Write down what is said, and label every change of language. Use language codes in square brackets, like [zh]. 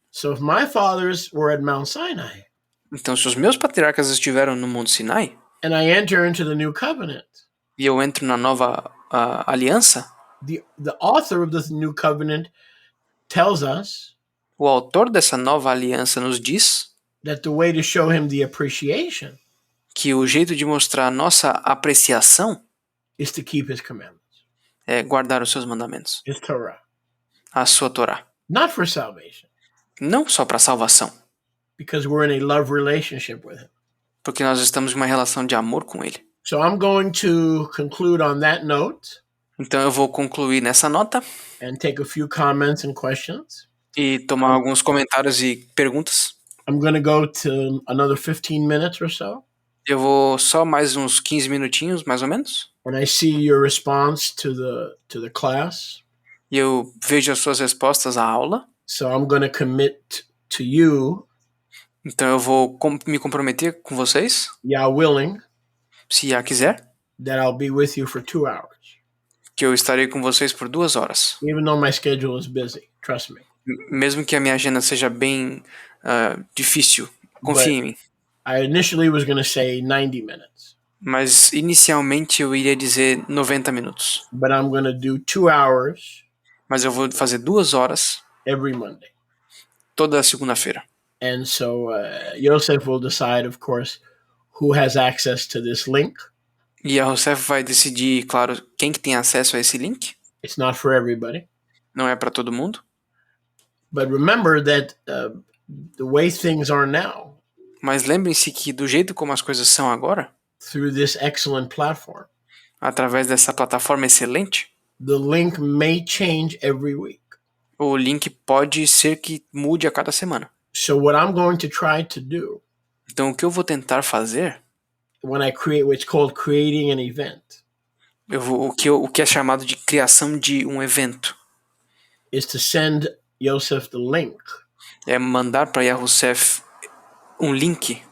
[en] So if my fathers were at Mount Sinai [pt] Então, se os meus patriarcas estiveram no Monte Sinai, [en] and I enter into the new covenant, [pt] e eu entro na nova aliança, [en] the author of this new covenant tells us [pt] o autor dessa nova aliança nos diz [en] that the way to show him the appreciation [pt] que o jeito de mostrar a nossa apreciação [en] is to keep his commandments, [pt] é guardar os seus mandamentos, [en] his Torah, [pt] a sua Torá. [en] not for salvation, [pt] Não só para salvação, [en] because we're in a love relationship with him. [pt] porque nós estamos em uma relação de amor com ele. [en] So I'm going to conclude on that note [pt] Então eu vou concluir nessa nota [en] and take a few comments and questions. [pt] e tomar alguns comentários e perguntas. [en] I'm going to go to another 15 minutes or so. [pt] Eu vou só mais uns 15 minutinhos, mais ou menos. [en] When I see your response to the class, [pt] E eu vejo as suas respostas à aula. [en] so I'm going to commit to you, [pt] Então eu vou me comprometer com vocês, [en] Yah willing, [pt] se Yah quiser, [en] that I'll be with you for 2 hours, [pt] que eu estarei com vocês por 2 horas. [en] even though my schedule is busy. Trust me. [pt] Mesmo que a minha agenda seja bem difícil, confie em mim. [en] I initially was going to say 90 minutes, [pt] Mas inicialmente eu iria dizer 90 minutos. [en] but I'm going to do 2 hours [pt] Mas eu vou fazer 2 horas [en] every Monday. [pt] toda segunda-feira. [en] And so Yosef will decide, of course, who has access to this link. [pt] E a Rousseff vai decidir, claro, quem que tem acesso a esse link. [en] It's not for everybody. [pt] Não é para todo mundo. [en] But remember that the way things are now, [pt] Mas lembrem-se que do jeito como as coisas são agora, [en] through this excellent platform, [pt] através dessa plataforma excelente, [en] the link may change every week. [pt] o link pode ser que mude a cada semana. [en] So what I'm going to try to do [pt] Então o que eu vou tentar fazer, [en] when I create what's called creating an event, [pt] o que é chamado de criação de um evento, [en] is to send Yosef the link, [pt] é mandar para Yahusef um link,